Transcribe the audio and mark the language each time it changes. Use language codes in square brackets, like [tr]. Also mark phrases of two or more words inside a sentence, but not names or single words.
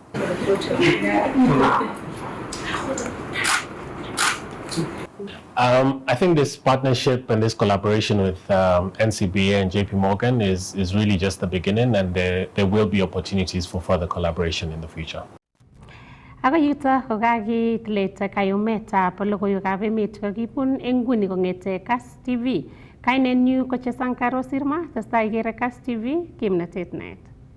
[en] I think this partnership and this collaboration with NCBA and JP Morgan is really just the beginning, and there will be opportunities for further collaboration in the future. [kln] Ako yuto kokakileta kayumetab logoiwekab emet kokibun eng nguni kong'ete Kass TV. Kainenyu ko Chesankaro Sirma, testai ikere Kass TV, kimnatet net.